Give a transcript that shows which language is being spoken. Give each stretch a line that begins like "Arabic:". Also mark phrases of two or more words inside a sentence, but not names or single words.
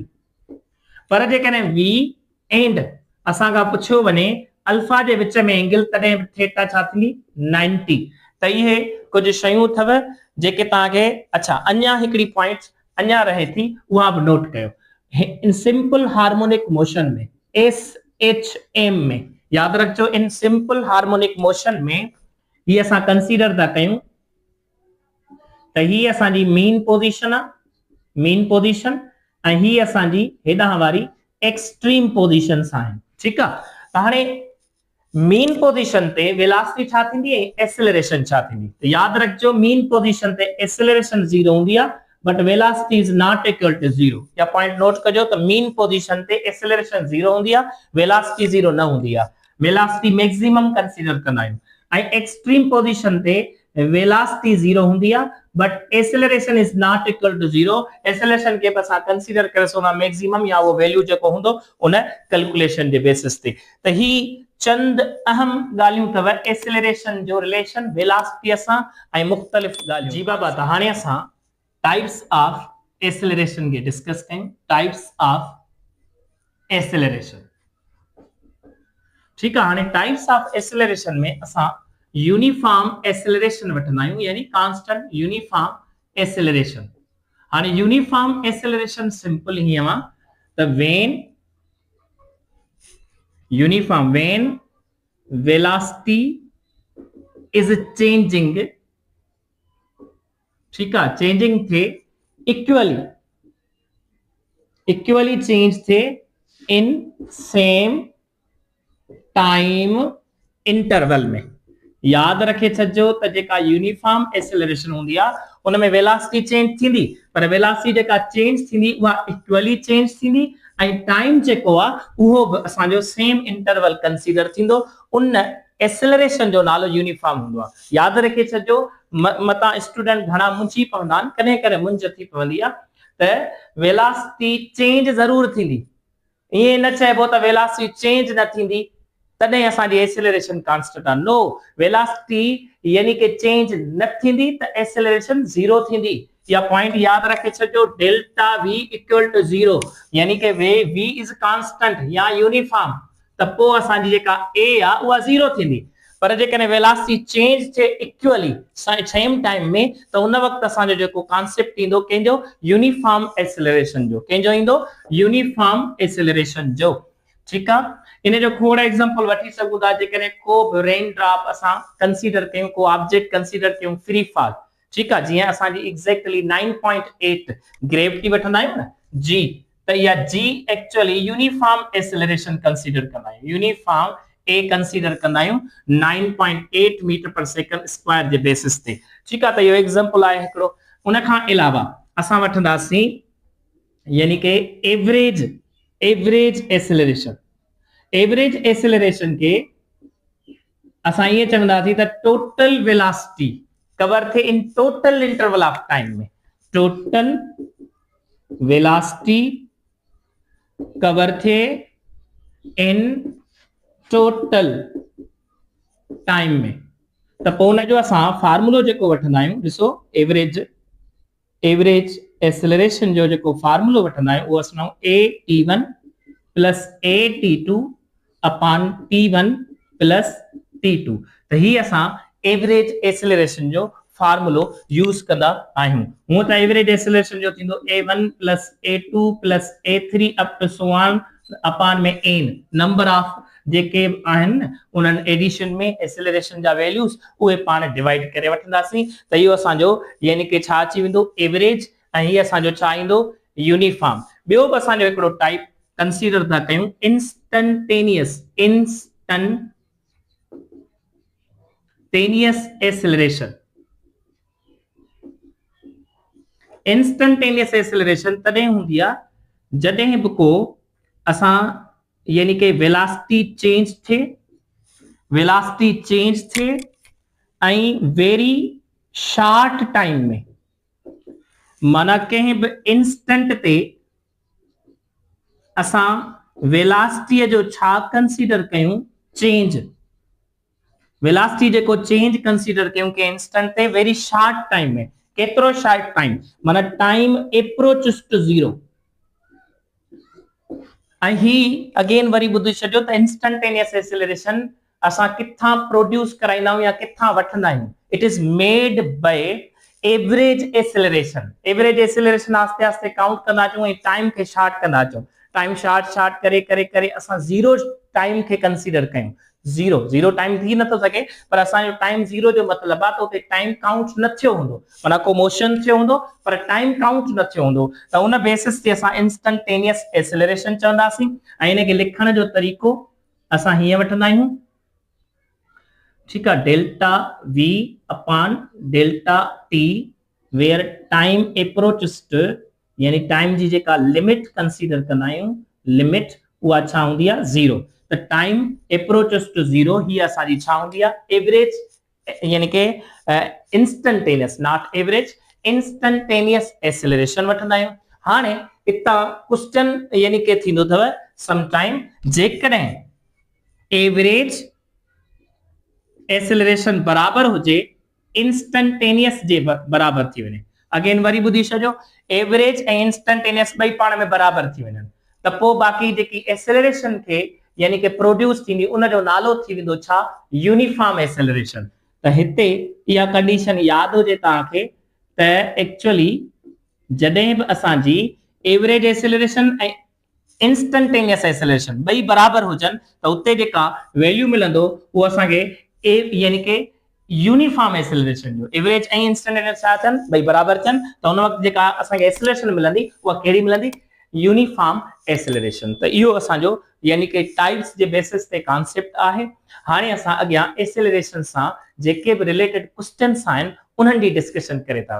Sindhi: पर जेकॾहिं v एंड असां खां पुछियो वञे अल्फा जे विच में एंगल, तॾहिं थीटा छा थींदी 90। त इहे कुछ शयूं अथव जेके तव्हांखे अच्छा अञा हिकिड़ी पॉइंट अञा रहे थी उहा बि नोट कयो। इन
English: simple harmonic motion
Sindhi: में SHM में याद रखो, इन
English: simple harmonic motion
Sindhi: में ये असां कंसीडर था कयूं त ही असांजी
English: mean position
Sindhi: आहे,
English: mean position,
Sindhi: ऐं ही असांजी हेॾां वारी
English: extreme positions
Sindhi: आहिनि। ठीकु आहे, त हाणे
English: mean position
Sindhi: ते वेलोसिटी छा थींदी है, एक्सेलरेशन छा थींदी। तो याद रखिजो
English: mean position
Sindhi: ते एक्सेलरेशन 0 हूंदी आहे,
English: but velocity is not equal to 0।
Sindhi: या पॉइंट नोट कजो त
English: mean position
Sindhi: ते एक्सेलरेशन 0 हूंदी आहे, वेलोसिटी 0 न हूंदी आहे।
English: velocity maximum
Sindhi: कंसीडर कंदा आहियूं। ऐं
English: extreme position
Sindhi: ते वेलोसिटी 0 हूंदी आहे,
English: but acceleration is not equal to 0।
Sindhi: एक्सेलरेशन के असां कंसीडर करे सघंदा मैक्सिमम या वो वैल्यू जेको हूंदो उन कैलकुलेशन जे बेसिस ते। त ही चंद अहम ॻाल्हियूं अथव एक्सेलरेशन जो रिलेशन वेलोसिटी सां ऐं मुख़्तलिफ़ ॻाल्हियूं। जी बाबा, त हाणे असां
English: types of acceleration
Sindhi: के डिस्कस कयूं।
English: types of acceleration,
Hindi: ठीक है।
Sindhi: हाणे
English: types of acceleration
Sindhi: में असां
English: uniform acceleration
Sindhi: वठंदा आहियूं,
English: यानी constant uniform acceleration.
Sindhi: हाणे
English: uniform acceleration simple
Sindhi: ही आहे त वेन
English: uniform when velocity is changing,
Hindi: ठीक है,
Sindhi: चेंजिंग थे इक्वली चेंज थे इन
English: same time interval
Sindhi: में। याद रखे छो त जेका
English: uniform acceleration
Sindhi: हूंदी आहे उन में
English: velocity change
Sindhi: थींदी, पर वेलोसिटी जेका चेंज थींदी उहा
English: equally change
Sindhi: थींदी, ऐं टाइम जेको आहे उहो बि असांजो
English: same interval
Sindhi: कंसीडर थींदो। उन एक्सेलरेशन जो नालो यूनिफॉर्म हूंदो आहे। याद रखे छो मता स्टूडेंट घणा मुंझी पवंदा आहिनि, कॾहिं कॾहिं मुंझ थी पवंदी आहे त
English: velocity change
Sindhi: ज़रूर थींदी, ईअं न चइबो त
English: velocity change
Sindhi: न थींदी तॾहिं असांजी
English: acceleration constant
Sindhi: आहे। नो, वेलोसिटी यानी कि चेंज न थींदी त एक्सेलरेशन 0 थींदी। या पॉइंट याद रखे छो,
English: delta v equal to 0,
Sindhi: यानी कि
English: v is constant या यूनिफॉर्म,
Sindhi: त पोइ असांजी जेका a आहे उहा 0 थींदी। पर जेकॾहिं
English: velocity change
Sindhi: थे इक्वली
English: same time
Sindhi: में, त उन वक्त असांजो जेको कॉन्सेप्ट ईंदो कंहिंजो
English: uniform acceleration
Sindhi: जो, कंहिंजो ईंदो
English: uniform acceleration
Sindhi: जो।
Hindi: ठीक है,
Sindhi: इन जो खोड़ एग्जांपल वठी सघूं था। जेकॾहिं को बि
English: rain drop
Sindhi: असां कंसीडर कयूं, को ऑब्जेक्ट कंसीडर कयूं
English: free fall,
Hindi: ठीक है,
Sindhi: जीअं असांजी एग्जैक्टली 9.8 ग्रेविटी वठंदा आहियूं न जी, त इहा जी एक्चुअली
English: uniform acceleration
Sindhi: कंसीडर कंदा आहियूं। यूनिफॉर्म ए कंसीडर कंदा आहियूं 9.8
English: metre per second square
Sindhi: जे बेसिस ते। ठीक आहे, त इहो एग्जांपल आहे हिकिड़ो। उन खां अलावा असां वठंदासीं यानी कि
English: average acceleration. average acceleration
Sindhi: के असां ये चवंदासीं त
English: total velocity cover
Sindhi: थे
English: in total interval of time
Sindhi: में।
English: total velocity cover
Sindhi: थे इन
English: total time
Sindhi: में, त पोइ उन जो असां फार्मूलो जेको वठंदा आहियूं, ॾिसो
English: average acceleration
Sindhi: जो जेको फार्मूलो वठंदा आहियूं उहो असां
English: a_t1 plus a_t2 upon t1 plus t2.
Sindhi: त ही असां
English: average acceleration
Sindhi: जो फार्मूलो यूज कंदा आहियूं। हूं त
English: average acceleration
Sindhi: जो थींदो
English: a1 plus a2 plus a3 up to so on upon
Sindhi: में
English: n number of
Sindhi: जेके आहिनि उन्हनि एडिशन में एक्सेलरेशन जा वैल्यूज उहे पाण डिवाइड करे वठंदासीं, त इहो असांजो यानी कि छा अची वेंदो एवरेज, ऐं हीअ असांजो छा ईंदो यूनिफॉर्म। ॿियो बि असांजो हिकिड़ो टाइप कंसीडर था कयूं
English: instantaneous acceleration. instantaneous acceleration
Sindhi: तॾहिं हूंदी आहे जॾहिं बि को असां यानी कि वेलोसिटी चेंज थे ऐं
English: very short time
Sindhi: में माना कंहिं बि इंस्टेंट ते असां वेलासिटीअ जो छा कंसीडर कयूं, चेंज। वेलासिटी जेको चेंज कंसीडर कयूं के इंस्टेंट ते
English: very short time
Sindhi: में, केतिरो
English: short time
Sindhi: माना
English: time approaches to zero.
Sindhi: ऐं ही अगेन वरी ॿुधी छॾियो त
English: instantaneous acceleration
Sindhi: असां किथां प्रोड्यूस कराईंदा आहियूं या किथां वठंदा आहियूं।
English: it is made by average acceleration. average acceleration
Sindhi: आस्ते आस्ते काउंट कंदा अचूं ऐं टाइम खे शॉर्ट कंदा अचूं। टाइम शॉर्ट करे करे करे असां
English: zero time
Sindhi: खे कंसीडर कयूं।
English: zero time
Sindhi: थी नथो सघे पर असांजो टाइम जीरो जो मतिलबु आहे त उते
English: time count
Sindhi: न थियो हूंदो, माना को मोशन थियो हूंदो पर
English: time count
Sindhi: न थियो हूंदो, त उन बेसिस ते असां
English: instantaneous acceleration
Sindhi: चवंदासीं। ऐं इनखे लिखण जो तरीक़ो असां हीअं वठंदा आहियूं, ठीकु आहे,
English: delta v upon delta t where time approaches to,
Sindhi: यानी टाइम जी जेका लिमिट कंसीडर कंदा आहियूं, लिमिट उहा छा हूंदी आहे,
English: जीरो।
Sindhi: त
English: time approaches to zero
Sindhi: ही असांजी छा हूंदी आहे,
English: एवरेज,
Sindhi: यानी के
English: instantaneous, not average, instantaneous acceleration
Sindhi: वठंदा आहियूं। हाणे इतां क्वेश्चन यानी के थींदो अथव
English: some time
Sindhi: जेकॾहिं
English: average acceleration
Sindhi: बराबर हुजे इंस्टेंटेनियस जे बराबर थी वञे। अगेन वरी ॿुधी छॾियो, एवरेज ऐं इंस्टेंटेनियस ॿई पाण में बराबर थी वञनि त पोइ बाक़ी जेकी एक्सेलरेशन खे यानी कि प्रोड्यूस थींदी उन जो नालो थी वेंदो छा,
English: uniform acceleration.
Sindhi: त हिते इहा कंडीशन यादि हुजे तव्हांखे त एक्चुअली जॾहिं बि असांजी
English: average acceleration
Sindhi: ऐं
English: instantaneous acceleration
Sindhi: ॿई बराबर हुजनि त उते जेका वैल्यू मिलंदो उहो असांखे यानी कि
English: uniform acceleration
Sindhi: जो, एवरेज ऐं इंस्टेंटेनियस छा थियनि, ॿई बराबर थियनि त उन वक़्तु जेका असांखे एक्सेलरेशन मिलंदी उहा कहिड़ी मिलंदी,
English: uniform acceleration.
Sindhi: त इहो असांजो यानी कि टाइप्स जे बेसिस ते कॉन्सेप्ट आहे। हाणे असां अॻियां एक्सेलरेशन सां जेके बि
English: related questions
Sindhi: आहिनि उन्हनि जी डिस्कशन करे था वठूं।